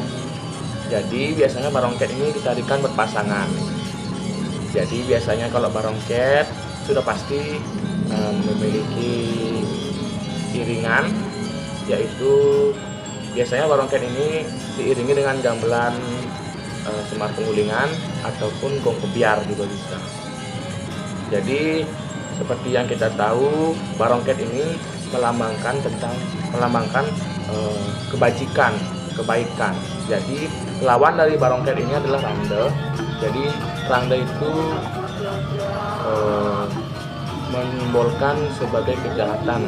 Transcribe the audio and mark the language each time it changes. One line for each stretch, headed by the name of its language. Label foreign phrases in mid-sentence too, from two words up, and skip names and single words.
Indonesian: Jadi biasanya barongket ini ditarikan berpasangan. Jadi biasanya kalau barongket sudah pasti memiliki iringan, yaitu biasanya barongket ini diiringi dengan gamelan semar pengulingan ataupun gong kebiar juga bisa. Jadi seperti yang kita tahu, barongket ini melambangkan kebajikan, kebaikan. Jadi lawan dari barongket ini adalah rangda. Jadi rangda itu menyimbolkan sebagai kejahatan.